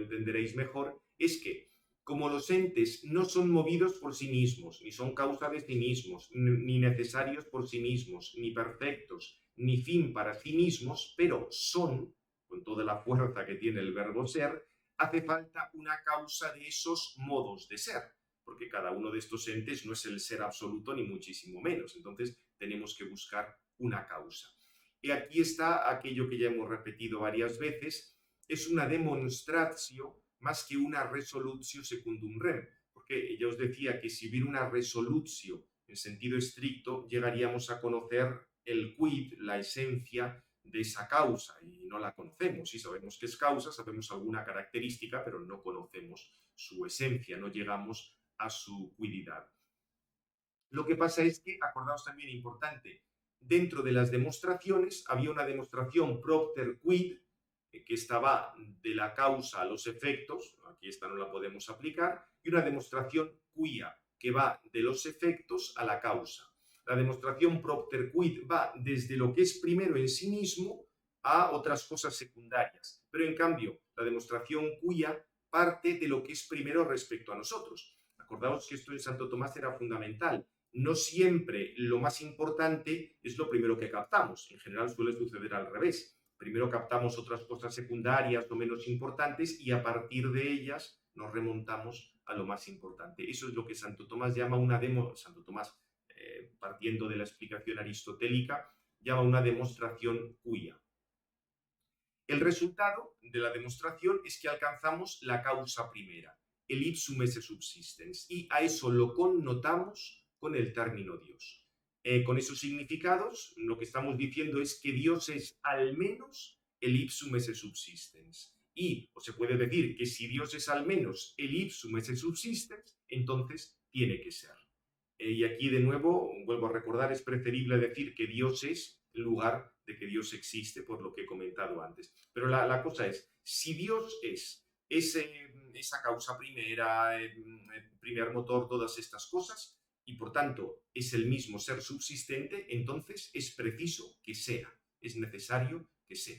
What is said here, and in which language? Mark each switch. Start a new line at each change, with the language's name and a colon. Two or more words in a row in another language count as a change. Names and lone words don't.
Spanish: entenderéis mejor, es que como los entes no son movidos por sí mismos, ni son causa de sí mismos, ni necesarios por sí mismos, ni perfectos, ni fin para sí mismos, pero son, con toda la fuerza que tiene el verbo ser, hace falta una causa de esos modos de ser, porque cada uno de estos entes no es el ser absoluto ni muchísimo menos, entonces tenemos que buscar una causa. Y aquí está aquello que ya hemos repetido varias veces, es una demonstratio más que una
Latin: resolutio secundum rem,
Spanish: porque ya os decía que si hubiera una resolutio en sentido estricto, llegaríamos a conocer el quid, la esencia de esa causa, y no la conocemos. Sí sabemos que es causa, sabemos alguna característica, pero no conocemos su esencia, no llegamos a su quididad. Lo que pasa es que, acordaos también importante, dentro de las demostraciones había una demostración
Latin: propter quid,
Spanish: que estaba de la causa a los efectos, aquí esta no la podemos aplicar, y una demostración quia, que va de los efectos a la causa. La demostración
Latin: propter quid
Spanish: va desde lo que es primero en sí mismo a otras cosas secundarias, pero en cambio la demostración quia parte de lo que es primero respecto a nosotros. Acordaos que esto en Santo Tomás era fundamental. No siempre lo más importante es lo primero que captamos. En general suele suceder al revés. Primero captamos otras cosas secundarias o menos importantes y a partir de ellas nos remontamos a lo más importante. Eso es lo que Santo Tomás llama Santo Tomás, partiendo de la explicación aristotélica, llama una demostración quia. El resultado de la demostración es que alcanzamos la causa primera, el
Latin: ipsum esse subsistens,
Spanish: y a eso lo connotamos con el término Dios. Con esos significados, lo que estamos diciendo es que Dios es al menos el
Latin: ipsum esse subsistens.
Spanish: Y o se puede decir que si Dios es al menos el
Latin: ipsum esse subsistens,
Spanish: entonces tiene que ser. Y aquí de nuevo, vuelvo a recordar, es preferible decir que Dios es en lugar de que Dios existe, por lo que he comentado antes. Pero la cosa es, si Dios es esa causa primera, primer motor, todas estas cosas, y por tanto es el mismo ser subsistente, entonces es preciso que sea, es necesario que sea.